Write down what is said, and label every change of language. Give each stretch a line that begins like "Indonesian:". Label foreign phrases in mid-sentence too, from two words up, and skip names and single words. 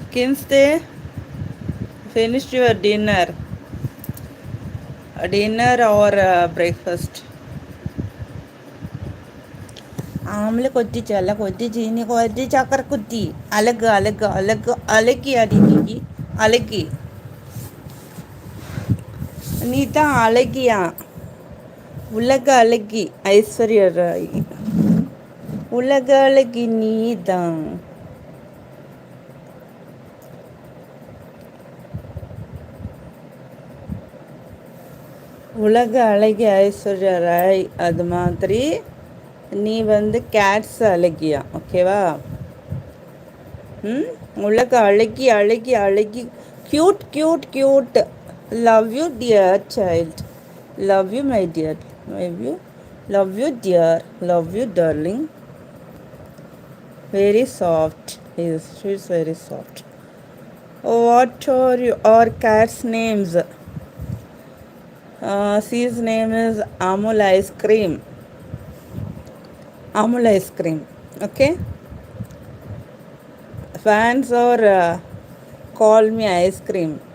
English: Kinsey, finished your dinner? Dinner or breakfast?
Malayalam: ആമില് കൊത്തി ചെല്ല കൊത്തി ചീനി കൊത്തി ചക്കര കുത്തി അലക്ക് അലക്ക് അലക്ക് അലക്കി അടിക്കി അലക്കി
Tamil: நீ தான் அழகியா உலக அழகி ஐஸ்வர்யா ராய் உலக அழகி நீ தான் உலக அழகி ஐஸ்வர்யா ராய் அது மாதிரி நீ வந்து கேட்ஸ் அழகியா ஓகேவா உலக அழகி அழகி அழகி
English: cute cute cute love you dear child love you my dear love you dear love you darling very soft yes she's very soft what are your cat's names she's name is Amul ice cream Amul ice cream okay fans or call me ice cream